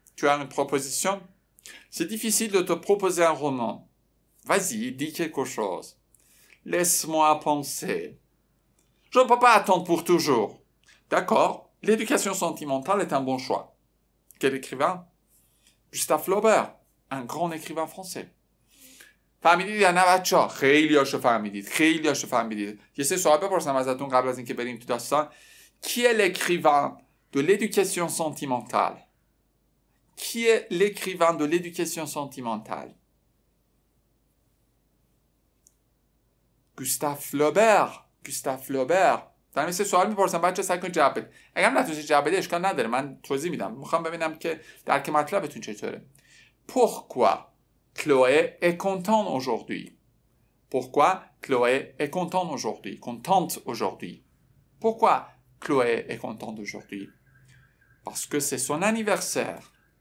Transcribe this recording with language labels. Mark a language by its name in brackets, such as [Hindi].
[French] Tu as une proposition? C'est difficile de te proposer un roman. Vas-y, dis quelque chose. Laisse-moi penser. Je ne peux pas attendre pour toujours. D'accord, l'éducation sentimentale est un bon choix. Quel écrivain? Gustave Flaubert, un grand écrivain français. [Persian] فهمیدید یا نه بچه‌ها؟ خیلیاشو فهمیدید. یه سه سوال بپرسم ازتون قبل از اینکه بریم تو داستان. [French] Qui est l'écrivain de l'éducation sentimentale? Qui est l'écrivain de l'éducation sentimentale? Gustave Flaubert. [Persian] دارم سه سوال میپرسم بچه‌ها سعی کنید جواب بدید. اگه نتونید جواب بدید اشکال نداره من توضیح میدم. میخوام ببینم که درک مطلبتون چطوره. [French] Pourquoi Chloé est contente aujourd'hui? Pourquoi Chloé est contente aujourd'hui? Pourquoi Chloé est contente aujourd'hui? Parce que c'est son anniversaire.